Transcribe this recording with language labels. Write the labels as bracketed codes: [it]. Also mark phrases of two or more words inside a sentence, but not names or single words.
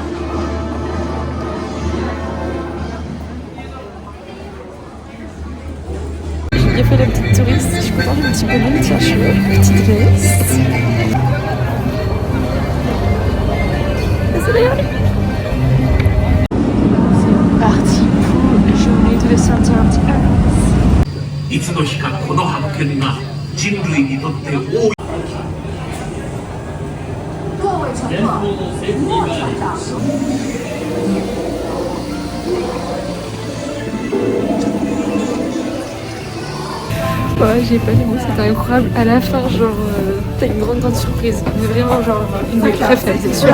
[fr] J'ai bien fait la petite touriste, je suis contente du petit bonhomme, tiens, je suis petite veste. C'est parti pour la journée de Saint-Valentin. [ja] いつの日かこの発見が人類にとって大い [fr] Ouais, j'ai pas les mots, c'était incroyable. À la fin, genre, t'as une grande surprise. Mais vraiment, genre, une de mes préférées, c'est sûr.